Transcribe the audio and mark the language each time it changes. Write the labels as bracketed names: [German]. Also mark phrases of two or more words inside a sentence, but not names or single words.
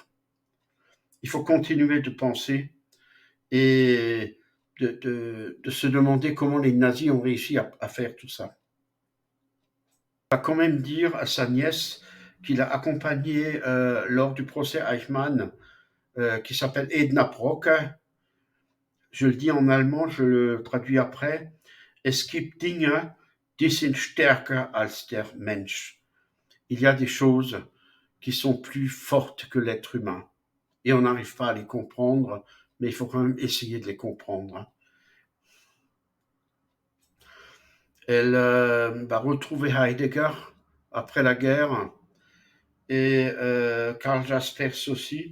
[French] Il faut continuer de penser et de se demander comment les nazis ont réussi à faire tout ça. Elle va quand même dire à sa nièce qu'il a accompagné lors du procès Eichmann, qui s'appelle Edna Brock. Je le dis en allemand, je le traduis après. [German] Es gibt Dinge, die sind stärker als der Mensch. [French] Il y a des choses qui sont plus fortes que l'être humain. Et on n'arrive pas à les comprendre, mais il faut quand même essayer de les comprendre. Elle va retrouver Heidegger après la guerre et Karl Jaspers aussi.